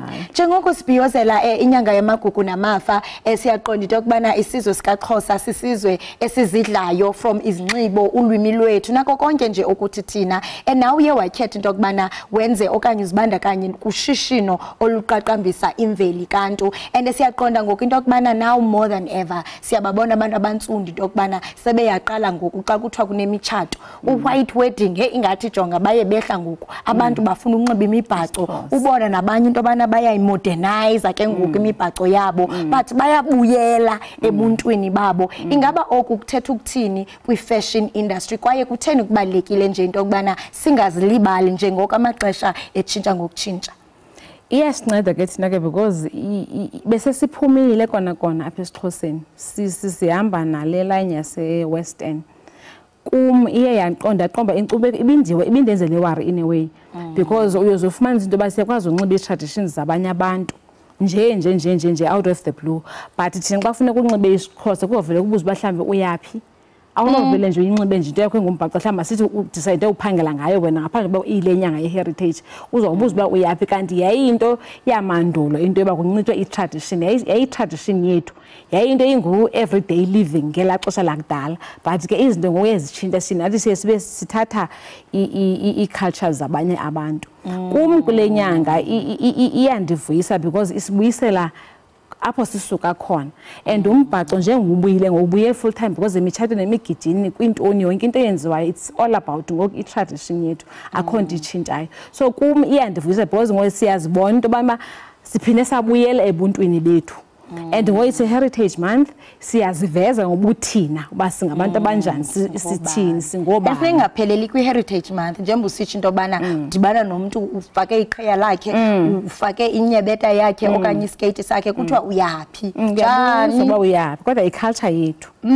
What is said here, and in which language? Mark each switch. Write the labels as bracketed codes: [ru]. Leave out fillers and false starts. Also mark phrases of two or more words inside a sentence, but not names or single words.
[xh] njengoko sibhiyozela inyanga yamagugu namafa siyaqonda into kubana isizwe sikaXhosa sisizwe esizidlayo from izinxibo ulwimi lwethu nako konke nje ukuthi thina nawe uye wakhetha into kubana wenze okanye uzibandakanye kushishino oluqaqambisa imveli kantu and siyaqonda ngoku into kubana [en] now more than ever [xh] siyababona abantu abantsundi into kubana sebeyaqala ngoku xa kuthiwa kunemitshato [en] white wedding [xh] ingathi jonga baye behla ngoku abantu bafuna unxiba imibhaco ubona nabanye into bana bayayimodernize ke ngoku imibhaco yabo but bayabuyela ebuntwini babo. Ingaba oku kuthetha ukuthini kwi- [en] fashion industry [xh] kwaye kutheni kubalekile nje into kubana singazilibali njengoko amaxesha etshintsha ngokutshintsha? Iyasinceda ke thina ke because bese siphumile kona apha esiXhoseni sihamba nale line yase Western iye yaqonda inkcubeko ibindenzele wari [en] in a way because [xh] uyozofumana into basiyakwazi unxiba i-traditions zabanye abantu nje [en] out of the blue but [xh] thina xa kufuneka unxibe isiXhosa kuvele kubuza bahlambe uyaphi awunovele nje uyinxibe nje into yakho engumbhaco mhlawumbe sithi udecide uphangela ngayo wena ngaphandle kokuba ile nyanga ye-heritage uzawubuza uba uyaphi kanti yayinto yamandulo into yoba kunxitywe i-tradition yayi-tradition yethu yayinto engu- [en] everyday living [xh] ngelaa xesha lakudala but ke izinto ngoku ezitshintsha nathi siye sibe sithatha ii-cultures zabanye abantu. Kum kule nyanga iyandivuyisa because isibuyisela apho sisuka khona and umbhaco njengobuyile ngobuye [en] full time because [xh] imitshato nemigidini kwintoni yonke into eyenziwayo [en] it's all about [xh] ngoku i-tradition yethu akho nto itshintshayo. So kum iyandivuyisa because ngoku siyazibona into bana siphinde sabuyela ebuntwini bethu and ngoku [en] it's a heritage month [xh] siyaziveza ngobuthina uba singabantu abanjani sithini singobani. Singapheleli kwi- [en] heritage month [xh] njengoba usitsho into bana dibana nomuntu ufake iqhiya lakhe ufake inyebeta yakhe okanye iskate sakhe kuthiwa uyaphi njani soba uyaphi kodwa i-culture yethu.